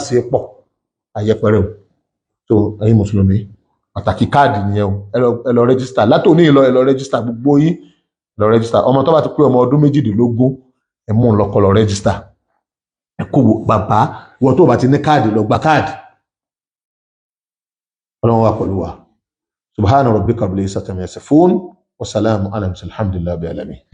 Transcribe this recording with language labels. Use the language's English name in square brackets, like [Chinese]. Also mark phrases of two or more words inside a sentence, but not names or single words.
[Yoruba] ṣe pọ̀ àyẹpẹrẹ o tó ẹ̀yin mùsùlùmí pàtàkì káàdì nìyẹn o ẹ lọ rẹ́gísítà látòní lọ ẹ lọ rẹ́gísítà gbogbo yín lọ rẹ́gísítà ọmọ tó bá ti pé ọmọ ọdún 18 ẹ mú un lọkọ lọ rẹ́gísítà ẹ kó bàbá wọn tó bá ti ní káàdì lọ gba káàdì ọlọ́run wà pẹ̀lú wa [Arabic] سبحان ربك رب العزة عما يصفون وسلام على المرسلين الحمد لله رب العالمين.